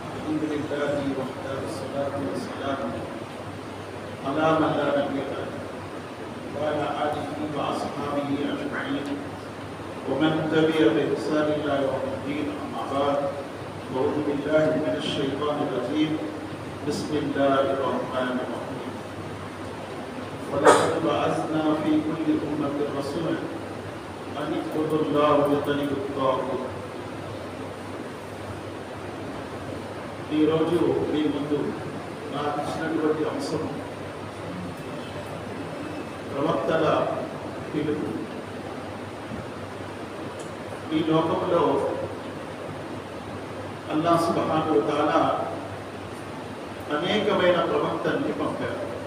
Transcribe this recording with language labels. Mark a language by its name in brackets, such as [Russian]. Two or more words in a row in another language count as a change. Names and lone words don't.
[Arabic] الحمد لله وحده والصلاة والسلام على من لا نبي بعده وعلى آله وأصحابه أجمعين ومن تبع بإحسان إلى يوم الدين. أما بعد، أعوذ بالله من الشيطان الرجيم. بسم الله الرحمن الرحيم. ولقد بعثنا في كل أمة رسولا أن اعبدوا الله واجتنبوا الطاغوت. [Telugu] ఈ రోజు మీ ముందు నాకు ఇచ్చినటువంటి అంశం ప్రవక్తల పిలుపు. ఈ లోకంలో అల్లాహ్ [Arabic] سبحانه وتعالى [Telugu] అనేకమైన ప్రవక్తల్ని పంపారు.